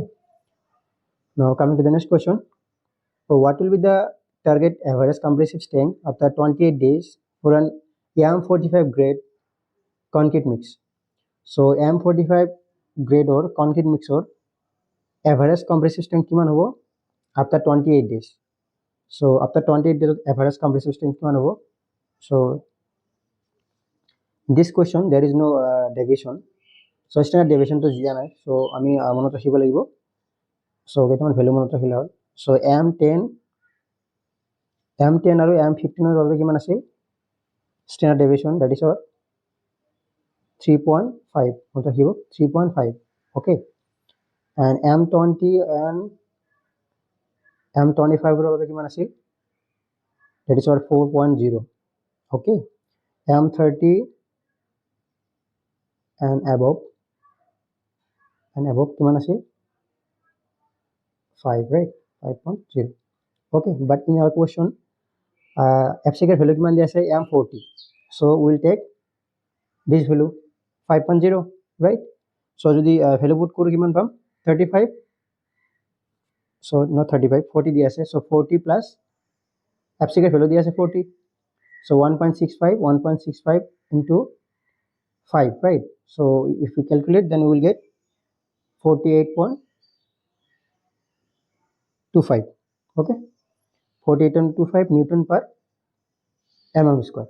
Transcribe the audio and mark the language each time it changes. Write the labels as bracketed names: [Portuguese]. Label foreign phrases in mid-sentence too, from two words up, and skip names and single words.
[English] Now coming to the next question. So what will be the target average compressive strength after 28 days for an AM45 grade concrete mix? So AM45 grade or concrete mix or average compressive strength [Assamese] কিমান হ'ব [English] after 28 days. So after 28 days average compressive strength [Assamese] কিমান হ'ব. [English] So this question there is no deviation. [Assamese] So [English] standard deviation [Assamese] to দিয়া নাই. So আমি মনত ৰাখিব লাগিব. So কেইটামান ভ্যালু মনত ৰাখিলে হ'ল. So M10 আৰু M15 ৰ বাবে কিমান আছিল? [English] Standard deviation, that is our 3.5. [Assamese] মনত ৰাখিব 3.5. Okay. [English] And M20 and M25 [Assamese] ৰ বাবে কিমান আছিল? [English] That is our 4.0. Okay. [Assamese] M30 and above কিমান আছিল? [English] 5, right? 5.0. Okay, but in our question FCK value [Assamese] কিমান দিয়া আছে? [English] M40. So we'll take this value 5.0, right? [Assamese] So jodi [English] value put [Assamese] কৰোঁ কিমান পাম? [English] 35. So not 35, 40 [Assamese] দিয়া আছে. [English] So 40 plus FCK value [Assamese] দিয়া আছে [English] 40. So 1.65 into 5, right? So if we calculate, then we will get 48.25. Okay, 48.25 Newton per mm square.